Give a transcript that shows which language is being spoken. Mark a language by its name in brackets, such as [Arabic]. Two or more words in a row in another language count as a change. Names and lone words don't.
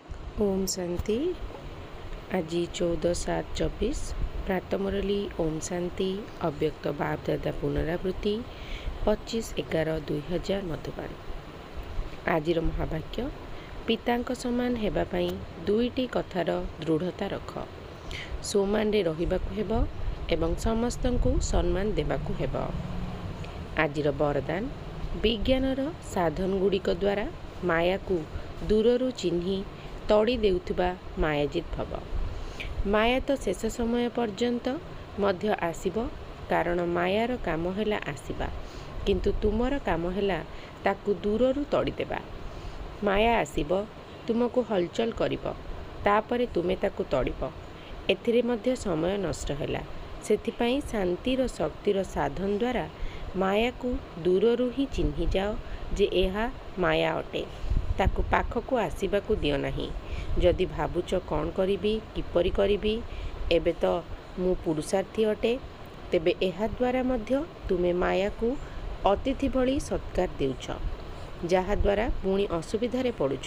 [Odia] ଓମ୍ ଶାନ୍ତି। ଆଜି 14/7/24 ପ୍ରାତଃମୁରଲୀ ଓମ୍ ଶାନ୍ତି ଅବ୍ୟକ୍ତ ବାପଦାଦା ପୁନରାବୃତ୍ତି 25/11/2000 ମଧୁବନ। ଆଜି ମହାବାକ୍ୟ ପିତା ସମାନ ହେବାପାଇଁ ଦୁଇଟି କଥାର ଦୃଢ଼ତା ରଖ। ସମ୍ମାନ ରେ ରହିବାକୁ ହେବ ଏବଂ ସମସ୍ତଙ୍କୁ ସମ୍ମାନ ଦେବାକୁ ହେବ। ଆଜି ବରଦାନ ବିଜ୍ଞାନର ସାଧନ ଗୁଡ଼ିକ ଦ୍ୱାରା ମାୟା କୁ ଦୂରରୁ ଚିହ୍ନି ତଡ଼ି ଦେଉଥିବା ମାୟାଜିତ ଭବ। ମାୟା ତ ଶେଷ ସମୟ ପର୍ଯ୍ୟନ୍ତ ମଧ୍ୟ ଆସିବ, କାରଣ ମାୟାର କାମ ହେଲା ଆସିବା, କିନ୍ତୁ ତୁମର କାମ ହେଲା ତାକୁ ଦୂରରୁ ତଡ଼ି ଦେବା। ମାୟା ଆସିବ, ତୁମକୁ ହଲଚଲ କରିବ, ତାପରେ ତୁମେ ତାକୁ ତଡ଼ିବ। ଏଥିରେ ମଧ୍ୟ ସମୟ ନଷ୍ଟ ହେଲା। ସେଥିପାଇଁ ଶାନ୍ତିର ଶକ୍ତିର ସାଧନ ଦ୍ୱାରା ମାୟା କୁ ଦୂରରୁ ହିଁ ଚିହ୍ନି ଯାଅ ଯେ ଏହା ମାୟା ଅଟେ। ତାକୁ ପାଖକୁ ଆସିବାକୁ ଦିଅ ନାହିଁ। ଯଦି ଭାବୁଛ କଣ କରିବି କିପରି କରିବି, ଏବେ ତ ମୁଁ ପୁରୁଷାର୍ଥୀ ଅଟେ, ତେବେ ଏହା ଦ୍ୱାରା ମଧ୍ୟ ତୁମେ ମାୟା କୁ ଅତିଥି ଭଳି ସତ୍କାର ଦେଉଛ, ଯାହା ଦ୍ୱାରା ପୁଣି ଅସୁବିଧାରେ ପଡ଼ୁଛ।